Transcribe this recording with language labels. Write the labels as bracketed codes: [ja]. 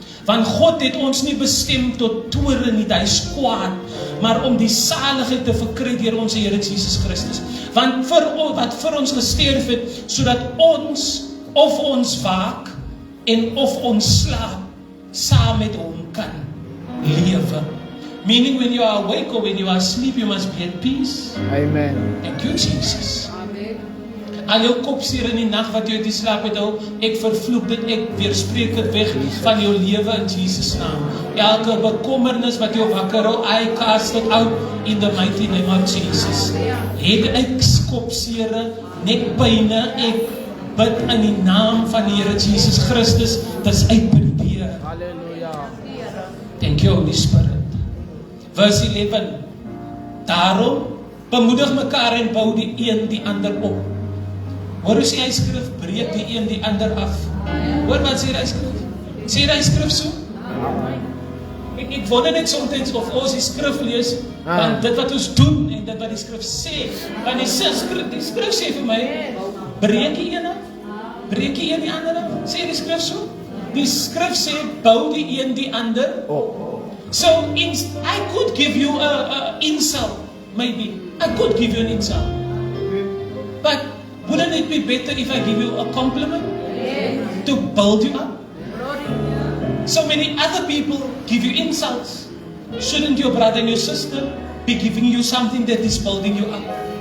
[af] Want God het ons nie bestem tot toorn nie, hy is kwaad, maar om die saligheid te verkry deur ons Here Jesus Christus. Want wat vir ons gesterf het, sodat ons of ons waak en of ons slaap saam met hom kan lewe. [en] Meaning when you are awake or when you are asleep, you must be at peace. Amen. Thank you, Jesus. [af] Al jou kopseer in die nag wat jy uit die slaap het hou, ek vervloek dit, ek weerspreek dit weg van jou lewe in Jesus naam. Elke bekommernis wat jou wakker hou, [en] I cast it out in the mighty name of Jesus. [af] Headaches, kopseere, nekpyne, ek bid in die naam van die Here Jesus Christus, dis uit by die deur. Halleluja. [en] Thank you, Holy Spirit. [af] Vers 11. Daarom bemoedig mekaar en bou die een die ander op. Hoor hoe sê hy skrif, breek die een die ander af. Hoor wat sê hy skrif? Sê hy skrif so? Ek wonder net soms of ons die skrif lees, want dit wat ons doen en dit wat die skrif sê, want die skrif sê vir my, breek die een af, breek die een die ander af, sê die skrif so? Die skrif sê, bou die een die ander op. [en] So, I could give you an insult, maybe. I could give you an insult. But wouldn't it be better if I give you a compliment? Yes. to build you up. So many other people give you insults. Shouldn't your brother and your sister be giving you something that is building you up?